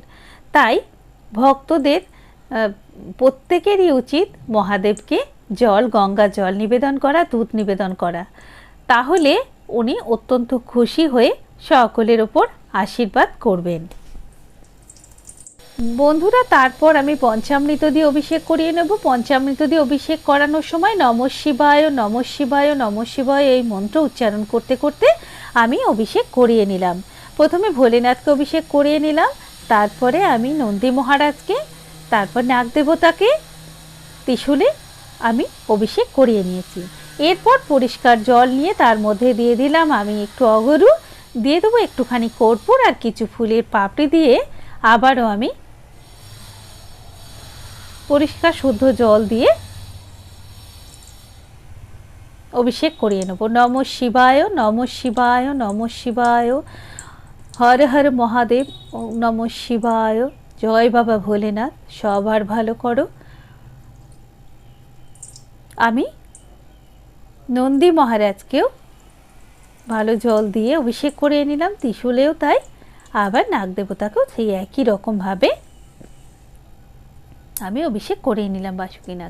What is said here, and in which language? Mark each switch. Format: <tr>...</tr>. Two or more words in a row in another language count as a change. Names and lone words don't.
<bn>তাই ভক্তদের প্রত্যেকেরই উচিত মহাদেবকে গঙ্গা জল নিবেদন করা, দুধ নিবেদন করা। তাহলে উনি অত্যন্ত খুশি হয়ে সকলের ওপর আশীর্বাদ করবেন। বন্ধুরা, তারপর আমি পঞ্চামৃত দিয়ে অভিষেক করিয়ে নেব। পঞ্চামৃত দিয়ে অভিষেক করানোর সময়</bn> <sa>নমঃ শিবায় নমঃ শিবায় নমঃ শিবায়</sa> <bn>এই মন্ত্র উচ্চারণ করতে করতে আমি অভিষেক করিয়ে নিলাম। প্রথমে ভোলেনাথকে অভিষেক করিয়ে নিলাম, তারপরে আমি নন্দী মহারাজকে, তারপর নাগদেবতাকে ত্রিশূলে আমি অভিষেক করিয়ে নিয়েছি। এরপর পরিষ্কার জল নিয়ে তার মধ্যে দিয়ে দিলাম আমি একটু অগরু, দিয়ে দেবো একটুখানি কর্পূর আর কিছু ফুলের পাপড়ি দিয়ে আবারও আমি পরিষ্কার শুদ্ধ জল দিয়ে অভিষেক করিয়ে নেব।</bn> <sa>নমঃ শিবায় নমঃ শিবায় নমঃ শিবায়,</sa> <bn>হর হর মহাদেব,</bn> <sa>ওম নমঃ শিবায়,</sa> <bn>জয় বাবা ভোলেনাথ, সবার ভালো করো। আমি নন্দী মহারাজকেও ভালো জল দিয়ে অভিষেক করিয়ে নিলাম, ত্রিশূলেও তাই, আবার নাগদেবতাকেও সেই একই রকমভাবে আমি অভিষেক করিয়ে নিলাম বাসুকীনাথ।</bn>